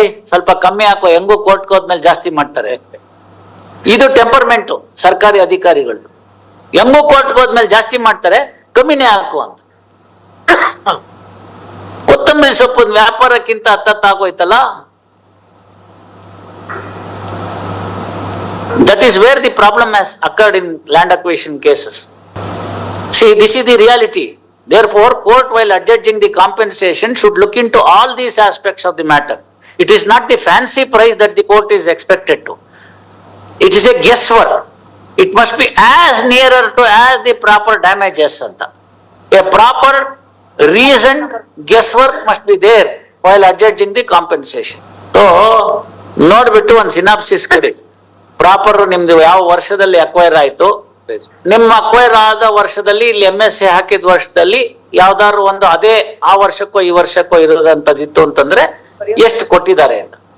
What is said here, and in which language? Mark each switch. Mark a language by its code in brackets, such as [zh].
[kn] ಸ್ವಲ್ಪ ಕಮ್ಮಿ ಹಾಕೋ, ಹೆಂಗೂ ಕೋರ್ಟ್ಗೆ ಹೋದ್ಮೇಲೆ ಜಾಸ್ತಿ ಮಾಡ್ತಾರೆ. ಇದು ಟೆಂಪರ್ಮೆಂಟು ಸರ್ಕಾರಿ ಅಧಿಕಾರಿಗಳು. ಹೆಂಗೂ ಕೋರ್ಟ್ಗೆ ಹೋದ್ಮೇಲೆ ಜಾಸ್ತಿ ಮಾಡ್ತಾರೆ, ಕಮ್ಮಿನೇ ಹಾಕು ಅಂತ. ಕೊತ್ತಂಬರಿ ಸೊಪ್ಪಿನ ವ್ಯಾಪಾರಕ್ಕಿಂತ ಹತ್ತಾಗೋಯ್ತಲ್ಲ. [en] That is where the problem has occurred in land acquisition cases. See, this is the reality. Therefore, court, while adjudging the compensation, should look into all these aspects of the matter. It is not the fancy price that the court is expected to. It is a guesswork. It must be as nearer to as the proper damages. A proper reasoned guesswork must be there while adjudging the compensation. [kn] So, ನೋಡ್ಬಿಟ್ಟು ಒಂದು synopsis ಕೊಡಿ. Proper ನಿಮ್ದು ಯಾವ ವರ್ಷದಲ್ಲಿ acquire ಆಯ್ತು, ನಿಮ್ಮ acquire ಆದ ವರ್ಷದಲ್ಲಿ ಇಲ್ಲಿ MSA ಹಾಕಿದ ವರ್ಷದಲ್ಲಿ ಯಾವ್ದಾದ್ರು ಒಂದು ಅದೇ ಆ ವರ್ಷಕ್ಕೋ ಈ ವರ್ಷಕ್ಕೋ ಇರೋದಂತದಿತ್ತು ಅಂತಂದ್ರೆ ಎಷ್ಟು ಕೊಟ್ಟಿದ್ದಾರೆ ಅಂತ.